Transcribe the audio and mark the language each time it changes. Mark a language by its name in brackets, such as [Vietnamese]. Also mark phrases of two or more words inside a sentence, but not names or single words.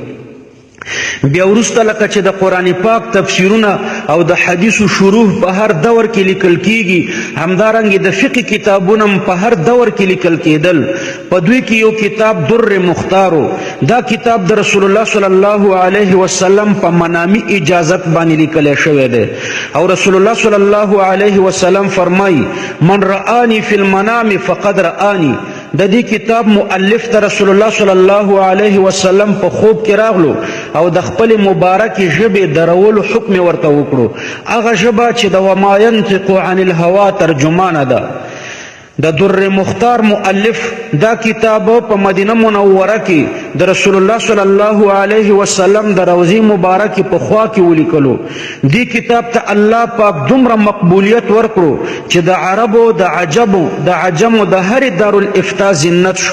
[Pashto] بیا وروسته لکه چې د قرآن پاک تفسیرونه او د حدیثو شروح په هر دور کې لیکل کیږي، همدارنګه د فقه کتابونه په هر دور کې لیکل کېدل. په دوی کې یو کتاب در مختارو، دا کتاب د رسول الله [Arabic] صلی الله علیه وسلم [Pashto] په منامی اجازت باندې لیکل شوی دی. [Arabic] او رسول الله صلی الله علیه وسلم فرمایي من رآنی فی المنام فقد رآنی. [Pashto] د دې کتاب مؤلف ته رسول الله [Arabic] صلی الله علیه وسلم [Pashto] په خوب کې راغلو، او د خپل مبارک ژبې درولو حکم ورته وکړو. هغه ژبه چې د [Arabic] وما ينطق عن الهوا [Pashto] ترجمانه ده. د در مختار مؤلف دا کتاب په مدینه منوره کې د رسول الله [Arabic] صلی الله علیه وسلم [Pashto] د روضې مبارک په خوا کې ولیکلو. دی کتاب ته الله پاک دومره مقبولیت ورکړو چې د عربو د عجمو د هر دارالافتا زینت شو.